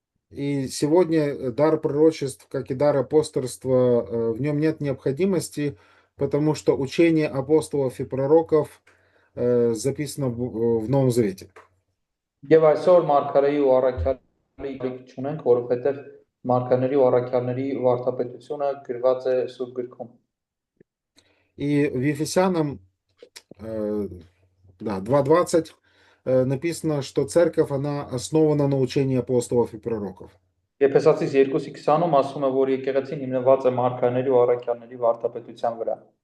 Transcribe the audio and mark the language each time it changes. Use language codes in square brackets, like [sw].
[ru] И сегодня дар пророчеств, как и дар апостольства, в нем нет необходимости, потому что учение апостолов и пророков записано в Новом Завете. [hy] Եվ այսօր մարգարեի ու առաքյալի ելք չունենք, որովհետև մարգարեների ու առաքյալների վարդապետությունը գրված է Սուրբ գրքում։ [ru] И в Ефесянам да, 2:20 написано, что церковь, она основана на учении апостолов и пророков. [hy] Եփեսացիս 2:20-ում ասում է, որ եկեղեցին հիմնված է մարգարեների ու առաքյալների վարդապետության վրա։